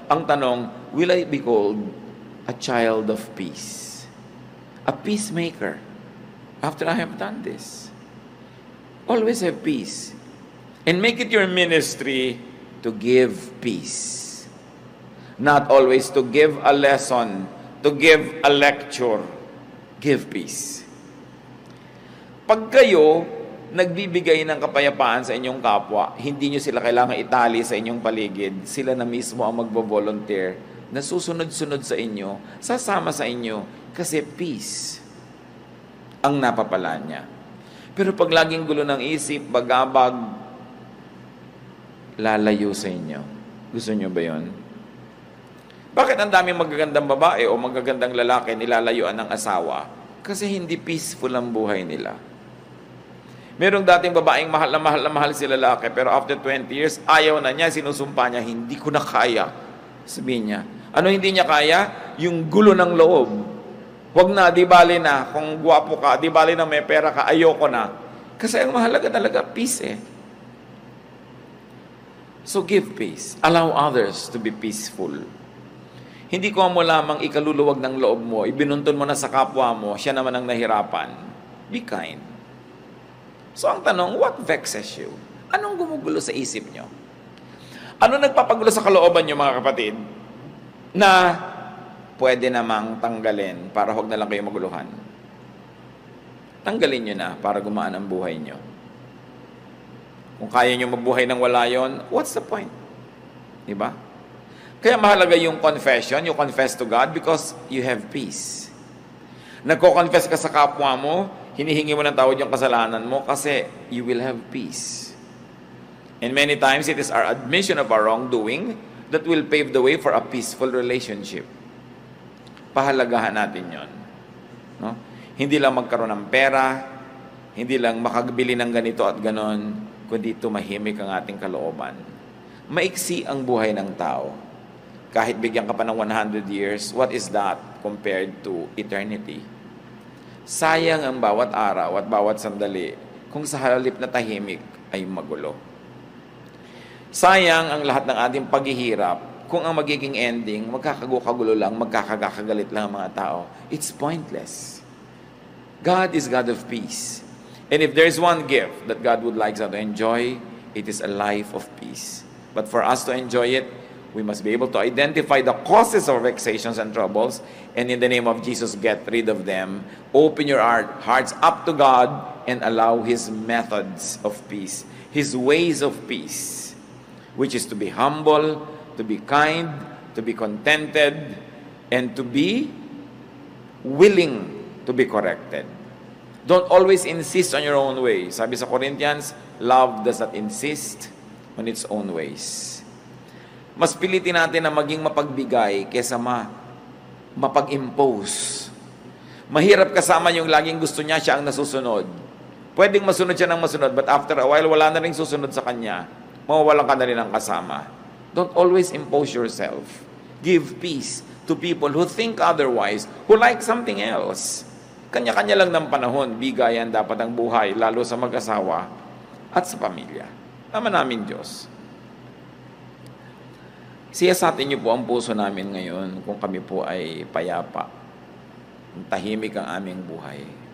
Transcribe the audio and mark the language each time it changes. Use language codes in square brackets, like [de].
[tl] Ang tanong, [en] will I be called a child of peace? A peacemaker. After I have done this. Always have peace. And make it your ministry to give peace. Not always to give a lesson, to give a lecture. Give peace. [tl] Pag kayo nagbibigay ng kapayapaan sa inyong kapwa, hindi nyo sila kailangan itali sa inyong paligid. Sila na mismo ang magbo-volunteer na susunod-sunod sa inyo, sasama sa inyo, kasi peace ang napapala niya. Pero pag laging gulo ng isip, bagabag, lalayo sa inyo. Gusto nyo ba yun? Bakit ang daming magagandang babae o magagandang lalaki nilalayuan ng asawa? Kasi hindi peaceful ang buhay nila. Merong dating babaeng mahal na mahal si lalaki, pero [en] after 20 years, [tl] ayaw na niya, sinusumpa niya, hindi ko na kaya. Sabihin niya, ano hindi niya kaya? Yung gulo ng loob. Huwag na, di bali na. Kung guwapo ka, di bali na may pera ka, ayoko na. Kasi ang mahalaga talaga, peace eh. [en] So give peace. Allow others to be peaceful. [tl] Hindi ko mo lamang ikaluluwag ng loob mo, ibinuntun mo na sa kapwa mo, siya naman ang nahirapan. [en] Be kind. So [tl] ang tanong, [en] what vexes you? [tl] Anong gumugulo sa isip nyo? Ano nagpapagulo sa kalooban nyo, mga kapatid? Na pwede namang tanggalin para huwag na lang kayo maguluhan. Tanggalin nyo na para gumaan ang buhay nyo. Kung kaya nyo mabuhay ng wala yon, [en] what's the point? [tl] Diba? Kaya mahalaga yung [en] confession, you confess to God because you have peace. [tl] Nagko-confess ka sa kapwa mo, hinihingi mo ng tawad yung kasalanan mo kasi [en] you will have peace. And many times it is our admission of our wrongdoing that will pave the way for a peaceful relationship. [tl] Pahalagahan natin yon. No? Hindi lang magkaroon ng pera, hindi lang makabili ng ganito at ganon, kundi tumahimik ang ating kalooban. Maiksi ang buhay ng tao. Kahit bigyan ka pa ng [en] 100 years, what is that compared to eternity? [tl] Sayang ang bawat araw at bawat sandali kung sa halip na tahimik ay magulo. Sayang ang lahat ng ating paghihirap kung ang magiging ending, magkakagulo lang, magkakagalit lang ang mga tao. [en] It's pointless. God is God of peace. And if there's one gift that God would like us to enjoy, it is a life of peace. But for us to enjoy it, we must be able to identify the causes of vexations and troubles, and in the name of Jesus, get rid of them. Open your hearts up to God and allow His methods of peace, His ways of peace, which is to be humble, to be kind, to be contented, and to be willing to be corrected. Don't always insist on your own way. [tl] Sabi sa [en] Corinthians, love does not insist on its own ways. [tl] Mas pilitin natin na maging mapagbigay kesa mapag-impose. Mahirap kasama yung laging gusto niya, siya ang nasusunod. Pwedeng masunod siya ng masunod, [en] but after a while, [tl] wala na rin susunod sa kanya. Mawawalan ka na rin ng kasama. [en] Don't always impose yourself. Give peace to people who think otherwise, who like something else. [tl] Kanya-kanya lang ng panahon, bigayan dapat ang buhay, lalo sa mag-asawa at sa pamilya. Ama namin Diyos. Siyasatin niyo po ang puso namin ngayon kung kami po ay payapa. Tahimik ang aming buhay.